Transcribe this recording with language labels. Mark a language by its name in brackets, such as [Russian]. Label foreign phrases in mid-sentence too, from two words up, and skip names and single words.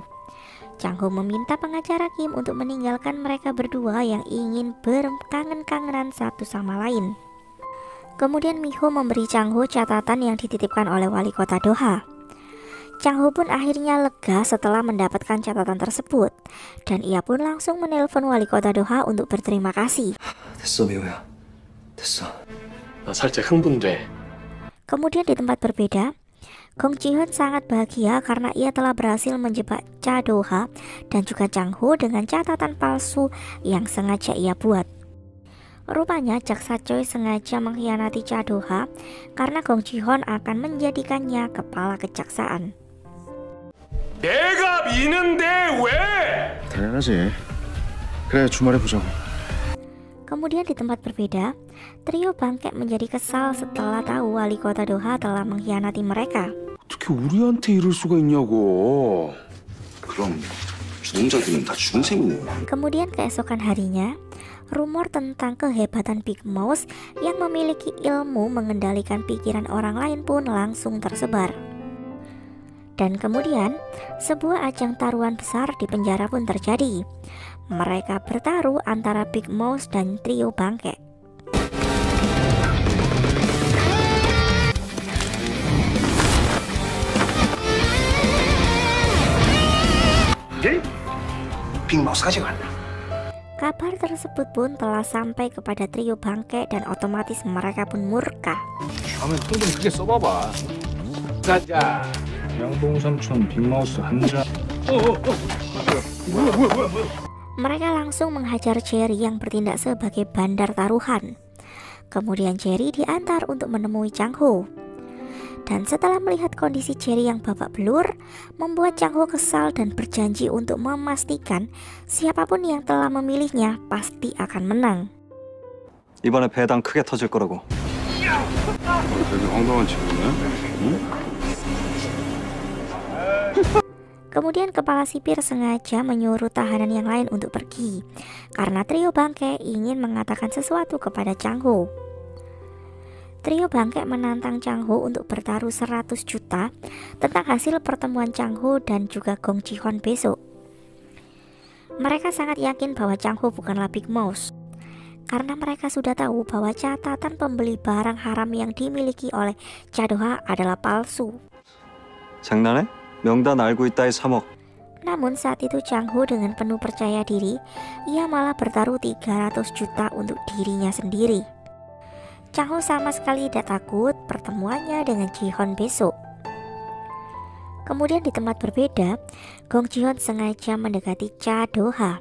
[Indonesian] Chang Ho meminta pengacara Kim untuk meninggalkan mereka berdua yang ingin berkangen-kangenan satu sama lain. Kemudian Mi-ho memberi Chang Ho catatan yang dititipkan oleh wali kota Doha. Chang Ho pun akhirnya lega setelah mendapatkan catatan tersebut, dan ia pun langsung menelpon wali kota Doha untuk berterima kasih. [Korean] 됐어 미호야. 됐어. 나 살짝 흥분돼. [Indonesian] Kemudian di tempat berbeda, Gong Ji-hoon sangat bahagia karena ia telah berhasil menjebak Cha Do-ha dan juga Chang Ho dengan catatan palsu yang sengaja ia buat. Rupanya jaksa Choi sengaja mengkhianati Cha Do-ha karena Gong Ji-hoon akan menjadikannya kepala kejaksaan. [Korean] 내가 미는데 왜? 당연하지. 그래 주말에 보자고. [Indonesian] Kemudian di tempat berbeda, trio bangkek menjadi kesal setelah tahu wali kota Doha telah mengkhianati mereka. [Korean] 어떻게 우리한테 이럴 수가 있냐고. 그럼 주동자들은 다 죽은 셈이네. [Indonesian] Kemudian keesokan harinya, rumor tentang kehebatan Big Mouse yang memiliki ilmu mengendalikan pikiran orang lain pun langsung tersebar. Dan kemudian, sebuah ajang taruhan besar di penjara pun terjadi. Mereka bertaruh antara Big Mouse dan trio bangkek. [Korean] 빅마우스까지 갔나? [Indonesian] Kabar tersebut pun telah sampai kepada trio bangkek dan otomatis mereka pun murka. [Korean] 다음엔 또 좀 크게 써봐봐. 자자. 양봉 삼촌 빅마우스 한 잔. [Indonesian] Mereka langsung menghajar Cherry yang bertindak sebagai bandar taruhan. Kemudian Cherry diantar untuk menemui Chang Ho. Dan setelah melihat kondisi Cherry yang babak belur, membuat Chang Ho kesal dan berjanji untuk memastikan siapapun yang telah memilihnya pasti akan menang. [Korean] 이번에 배당 크게 터질 거라고. 되게 황당한 친구네. 응? [Indonesian] Kemudian kepala sipir sengaja menyuruh tahanan yang lain untuk pergi karena trio bangkek ingin mengatakan sesuatu kepada Chang Ho. Trio bangkek menantang Chang Ho untuk bertaruh 100 juta tentang hasil pertemuan Chang Ho dan juga Gong Ji-hoon besok. Mereka sangat yakin bahwa Chang Ho bukanlah Big Mouse karena mereka sudah tahu bahwa catatan pembeli barang haram yang dimiliki oleh Cha Do-ha adalah palsu. [Korean] 장난해? 명단 알고 있다의 3억. [Indonesian] Namun saat itu Chang Ho dengan penuh percaya diri, ia malah bertaruh 300 juta untuk dirinya sendiri. Chang Ho sama sekali tidak takut pertemuannya dengan Ji-hoon besok. Kemudian di tempat berbeda, Gong Ji-hoon sengaja mendekati Cha Do-ha.